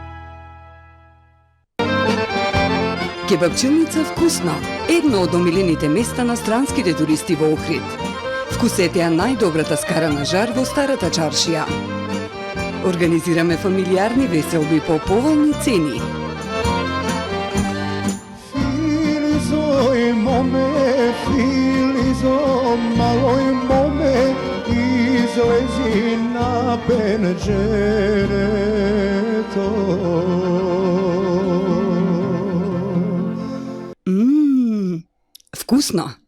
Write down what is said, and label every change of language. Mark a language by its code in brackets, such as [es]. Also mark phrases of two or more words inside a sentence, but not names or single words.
[mk] Кебапчилница Вкусно, едно од омилените места на странските туристи во Охрид. Вкусете ја најдобрата скара на жар во старата чаршија. Организираме фамилиарни веселби по поволни цени. Filizoj maloj mome, izlezi na penđereto. Вкусно!